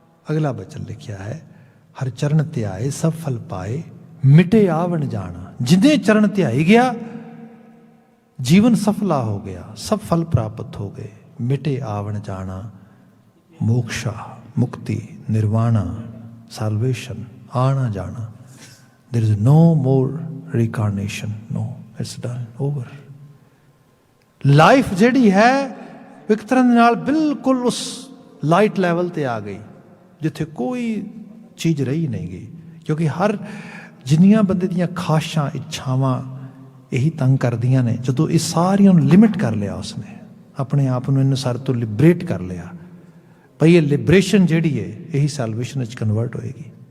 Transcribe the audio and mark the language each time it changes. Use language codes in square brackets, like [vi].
[pa] ਅਗਲਾ ਬਚਨ ਲਿਖਿਆ ਹੈ, ਹਰ ਚਰਨ ਧਿਆਏ ਸਭ ਫਲ ਪਾਏ, ਮਿਟੇ ਆਵਣ ਜਾਣਾ। ਜਿੰਨੇ ਚਰਨ ਧਿਆਈ ਗਿਆ ਜੀਵਨ ਸਫਲਾ ਹੋ ਗਿਆ, ਸਭ ਫਲ ਪ੍ਰਾਪਤ ਹੋ ਗਏ। ਮਿਟੇ ਆਵਣ ਜਾਣਾ, ਮੋਕਸ਼ਾ, ਮੁਕਤੀ, ਨਿਰਵਾਣਾ, ਸਾਲਵੇਸ਼ਨ, ਆਣਾ ਜਾਣਾ। [en] There is no more reincarnation. No, it's done, over. [pa] Life ਜਿਹੜੀ ਹੈ ਇੱਕ ਤਰ੍ਹਾਂ ਦੇ ਨਾਲ ਬਿਲਕੁਲ ਉਸ ਲਾਈਟ ਲੈਵਲ ਤੇ ਆ ਗਈ ਜਿੱਥੇ ਕੋਈ ਚੀਜ਼ ਰਹੀ ਨਹੀਂ ਗਈ। ਕਿਉਂਕਿ ਹਰ ਜਿੰਨੀਆਂ ਬੰਦੇ ਦੀਆਂ ਖਾਸ਼ਾਂ, ਇੱਛਾਵਾਂ ਇਹੀ ਤੰਗ ਕਰਦੀਆਂ ਨੇ, ਜਦੋਂ ਇਹ ਸਾਰੀਆਂ ਨੂੰ ਲਿਮਿਟ ਕਰ ਲਿਆ ਉਸਨੇ, ਆਪਣੇ ਆਪ ਨੂੰ ਇਹਨਾਂ ਸਾਰੇ ਤੋਂ ਲਿਬਰੇਟ ਕਰ ਲਿਆ, ਭਈ ਇਹ ਲਿਬਰੇਸ਼ਨ ਜਿਹੜੀ ਹੈ ਇਹੀ ਸੈਲਵੇਸ਼ਨ ਵਿੱਚ ਕਨਵਰਟ ਹੋਏਗੀ।